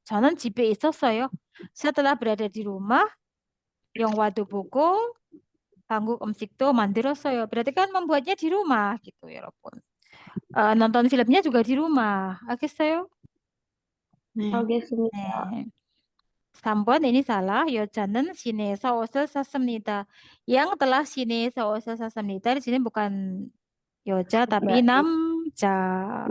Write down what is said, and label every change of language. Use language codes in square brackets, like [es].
[ko] 저는 집에 있었어요. [id] Saya telah berada di rumah. [ko] 영화도 보고 한국 음식도 만들었어요. [id] Berarti kan membuatnya di rumah gitu ya, 여러분. Nonton filmnya juga di rumah. [ko] 알겠어요? 알겠습니다. [id] 네. 3번 ini salah. [ko] 여자는 시내에서 옷을 샀습니다. [id] Yang telah [ko] 시내에서 옷을 샀습니다. [id] Di sini bukan 여자 tapi 남자.